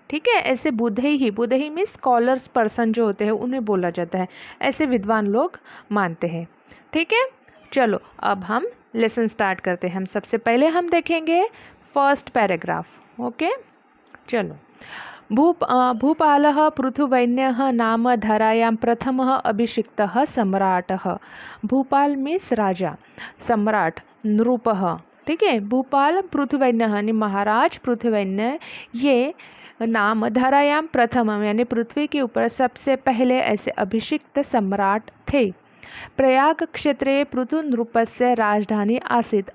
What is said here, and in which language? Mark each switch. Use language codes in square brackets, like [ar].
[hi] ठीक है, ऐसे बुधई में स्कॉलर्स पर्सन जो होते हैं उन्हें बोला जाता है, ऐसे विद्वान लोग मानते हैं. ठीक है, चलो अब हम लेसन स्टार्ट करते हैं. हम सबसे पहले हम देखेंगे फर्स्ट पैराग्राफ. ओके, चलो. [sa] भूपालः पृथुवैन्यः नाम धरायां प्रथमः अभिषिक्तः सम्राटः. [hi] भूपाल मीन्स राजा, सम्राट नृपः. ठीक है, भूपाल पृथुवैन्यः यानी महाराज पृथुवैन्य, ये नाम धरायां प्रथमम यानी पृथ्वी के ऊपर सबसे पहले ऐसे अभिषिक्त सम्राट थे. [sa] प्रयाग क्षेत्रे पृथु नृपस्य राजधानी आसीत्.